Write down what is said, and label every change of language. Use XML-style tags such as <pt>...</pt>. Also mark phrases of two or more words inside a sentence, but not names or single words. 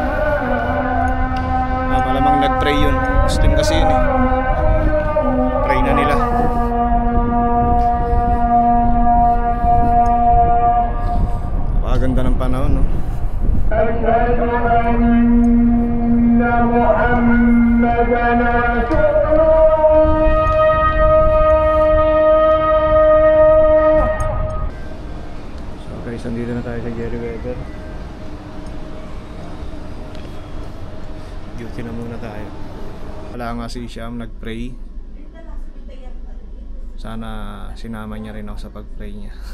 <tl>Malamang nag-pray yun. Muslim kasi yun Pray na nila. Napakaganda ng panahon, no?</tl> <ar>أشهد أن محمدًا رسول الله.</ar> <en>So guys,</en> <tl>nandito na tayo sa Jerry Weather. Duty na muna tayo. Wala nga si Isham, nag-pray. Sana sinama niya rin ako sa pag-pray niya.</tl>